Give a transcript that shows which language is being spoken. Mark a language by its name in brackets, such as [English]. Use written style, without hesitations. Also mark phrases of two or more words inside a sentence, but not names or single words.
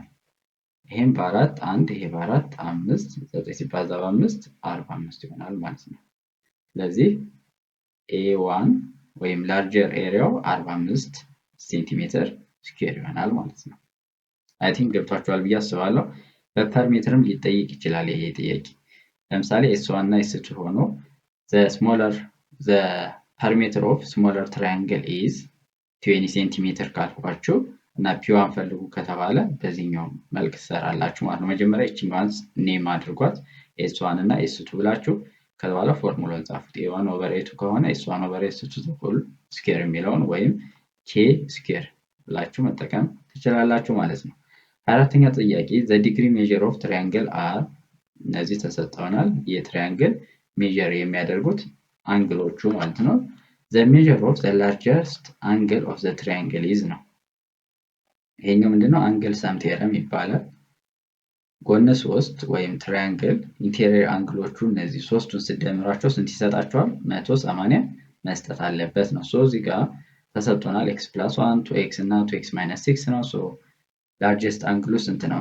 [Amharic] ይሄን በ4 1 ይሄ በ4 5 9 ሲባዛ በ5 45 ይሆናል ማለት ነው። ስለዚህ A1 ወይም ላርጀር ኤሪያው 45 [English] centimeter square [Amharic] ይሆናል ማለት ነው። [English] I think [Amharic] ገብቷችኋል ብዬ አስባለሁ። በፐር ሜትርም ሊጠይቅ ይችላል ይሄ ጥያቄ። ለምሳሌ S1 እና S2 ሆኖ [English] the perimeter of smaller triangle is [Amharic] 20 ሴንቲሜትር ካልኳችሁ እና P1 ፈልጉ ከተባለ በዚህኛው መልክ ትሰራላችሁ ማለት ነው። መጀመሪያ እቺኛዋን ኔም አድርጓት S1 እና S2 ብላችሁ ከዛ በኋላ ፎርሙላውን ጻፉት። A1 ኦቨር A2 ከሆነ S1 ኦቨር S2 ዘኩል ስኩዌር የሚለውን ወይም K ስኩዌር ብላችሁ መጠቀም ትችላላችሁ ማለት ነው። አራተኛ ጥያቄ [English] the degree measure of triangle are [Amharic] እነዚህ ተሰጥተውናል። የትራያንግል ሜጀር የሚያደርጉት አንግሎቹ ማለት ነው። [English] the measure of the largest angle of the triangle is [Amharic] ነው። ይሄኛው ምንድነው? [English] angle sum theorem [Amharic] ይባላል። ጎነ 3 ወይም ትራያንግል ኢንቴሪየር አንግሎቹ እነዚህ ሶስቱን ስደምራቸው ስንት ይሰጣቸዋል? 180 መስጠት አለበት ነው። እዚህ ጋር ተሰጥቶናል x + 1 2x እና 2x - 6 ነው። [English] largest angle [Amharic] ስንት ነው?